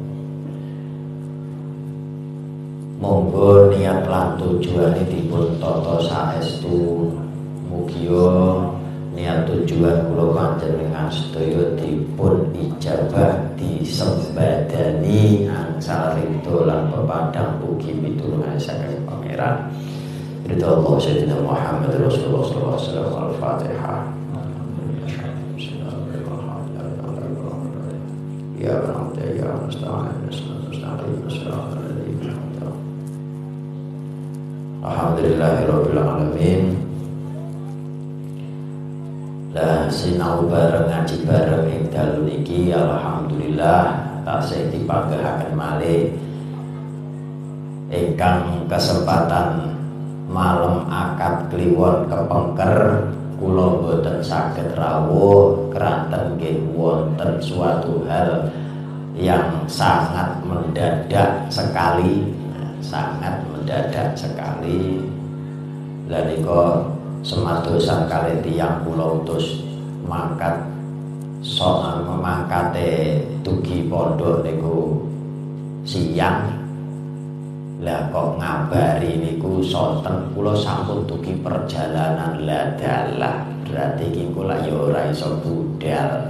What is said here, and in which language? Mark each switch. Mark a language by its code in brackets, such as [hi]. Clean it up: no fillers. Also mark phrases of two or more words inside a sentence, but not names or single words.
[jv] monggo niat lan tujuane dipun tata saestu, mugia niat tujuan kula panjenengan sedaya dipun ijabah disembadani angsal ridho lan pepadang puji pitulungan saking pangeran. [ar] رضا الله سيدنا محمد رسول الله صلى الله عليه وسلم. الفاتحة. يا ربي يا الحمد لله رب العالمين. [jv] Lah sinau bareng ngaji bareng ing dalu niki alhamdulillah tasih dipanggihaken malih ingkang kesempatan malam akad kliwon kepengker kula boten saged rawuh keranten nggih wonten [id] suatu hal yang sangat mendadak sekali, sangat mendadak sekali. [jv] Lah nika semadosan kalih tiyang kula utus mangkat soal memangkate dugi pondok niku siang. Lah kok ngabari niku sonten kula sampun dugi perjalanan ladalah berarti iki kula ya ora iso budal.